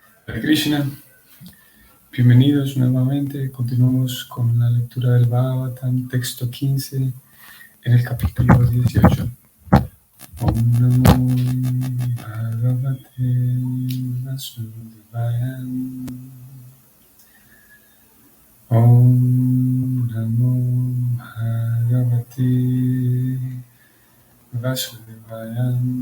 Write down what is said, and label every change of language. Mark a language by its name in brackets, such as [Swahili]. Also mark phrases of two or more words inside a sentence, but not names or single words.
[Spanish] Hare Krishna, bienvenidos nuevamente. Continuamos con la lectura del Bhagavatam, texto 15, en el capítulo 18. [Sanskrit] ॐ नमो भगवते वासुदेवाय. ॐ नमो भगवते वासुदेवाय.